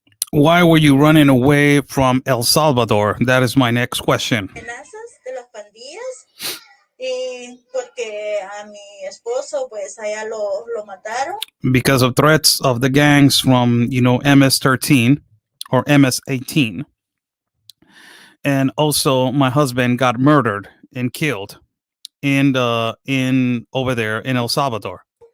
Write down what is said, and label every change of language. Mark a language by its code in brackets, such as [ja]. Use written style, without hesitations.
[en] Why were you running away from El Salvador? That is my next question. [es] Amenazas de las pandillas y porque a mi esposo pues allá lo mataron. [en] Because of threats of the gangs from MS-13 or MS-18. And also my husband got murdered and killed in over there in El Salvador.